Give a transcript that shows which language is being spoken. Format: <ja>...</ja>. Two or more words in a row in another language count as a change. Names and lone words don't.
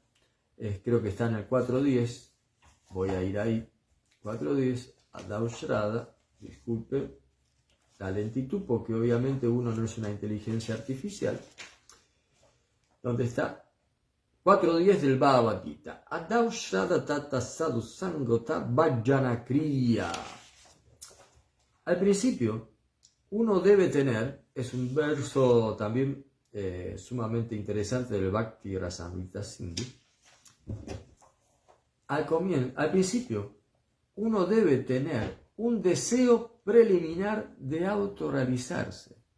<es>Creo que está en el 4.10. Voy a ir ahí.</es> <sa>4.10. Adau Shrada.</sa> <es>Disculpe la lentitud, porque obviamente uno no es una inteligencia artificial. ¿Dónde está? 4.10 del Bhagavad Gita.</es> <sa>Adau Shrada Tata Sadhu Sangota Bhajana Kriya.</sa> <es>Al principio, uno debe tener es un verso también sumamente interesante del Bhakti Rasamrita Sindhu. Al principio, uno debe tener un deseo preliminar de autorrealizarse.</es>